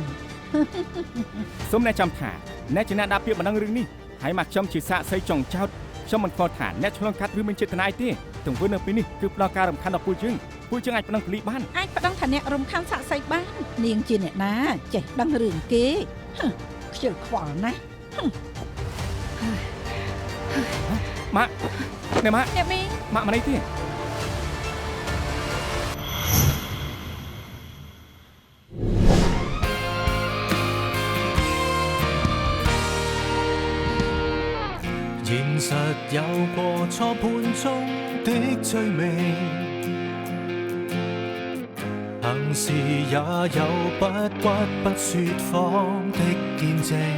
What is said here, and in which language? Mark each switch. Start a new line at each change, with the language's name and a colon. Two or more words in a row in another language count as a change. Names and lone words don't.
Khmer: សូមអ្នកចាំថាអ្នកជាអ្នកដាក់ពាក្យបណ្ដឹងរឿងនេះហើយម៉ាក់ខ្ញុំជាសាក្សីចុងចោតខ្ញុំមិនស្គាល់ថាអ្នកឆ្លងកាត់ឬមានចេតនាអីទេទង្វើនៅពេលនេះគឺផ្ដល់ការរំខានដល់ពួកយើងអាចបណ្ដឹងប៉ូលីសបាន អាចប្តឹងថាអ្នករំខានសាក្សីបាន នាងជាអ្នកណាចេះដឹងរឿងគេខ្ជិលខ្វល់ណាស់ ម៉ាក់អ្នកម៉ាក់ អ្នកមីង ម៉ាក់មកនេះទេ
Chinese: 現實有過錯判中的罪名，行事也有不屈不說謊的見證。